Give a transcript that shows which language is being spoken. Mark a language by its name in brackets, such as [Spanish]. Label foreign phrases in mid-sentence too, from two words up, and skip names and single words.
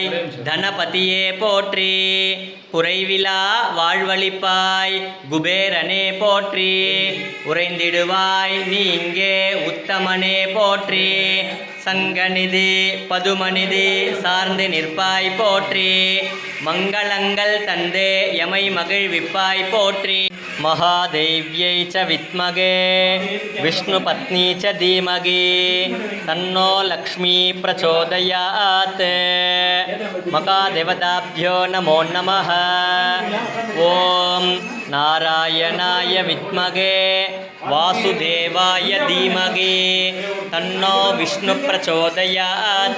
[Tamil] தனபதியே போற்றி குறைவிலா வாழ்வழிப்பாய் குபேரனே போற்றி உறைந்திடுவாய் நீ இங்கே உத்தமனே போற்றி சங்கநிதி பதுமநிதி சார்ந்து நிற்பாய் போற்றி மங்களங்கள் தந்தே யமை மகிழ்விப்பாய் போற்றி [Sanskrit] महादेव्यै च विद्महे विष्णुपत्नी च धीमहि तन्नो लक्ष्मी प्रचोदयात्। मकादेवताभ्यो नमो नमः। ओम नारायणाय विद्महे वासुदेवाय धीमहि तन्नो विष्णु प्रचोदयात्।